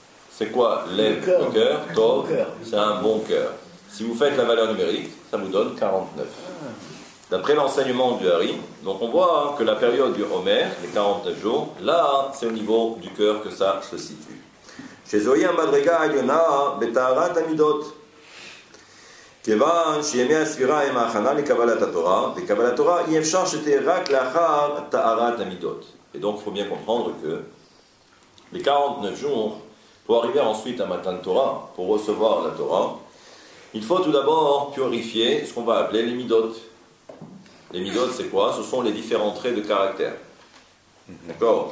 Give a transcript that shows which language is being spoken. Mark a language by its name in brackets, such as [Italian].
[French] C'est quoi lev, le cœur, tov, c'est un bon cœur. Si vous faites la valeur numérique, ça vous donne 49. D'après l'enseignement du Hari, donc on voit que la période du Homer, les 49 jours, là, c'est au niveau du cœur que ça se situe. [Hebrew] Chez Zoyam Madrega Alyona, Betaharat Amidot. כיוון שימי הספירה הם ההכנה לקבלת התורה, וקבלת התורה אי אפשר שתהיה רק לאחר טהרת המידות. [French] Et donc il faut bien comprendre que les 49 jours, pour arriver ensuite à Matan Torah, pour recevoir la Torah, il faut tout d'abord purifier ce qu'on va appeler les midot. Les midot, c'est quoi? Ce sont les différents traits de caractère. D'accord?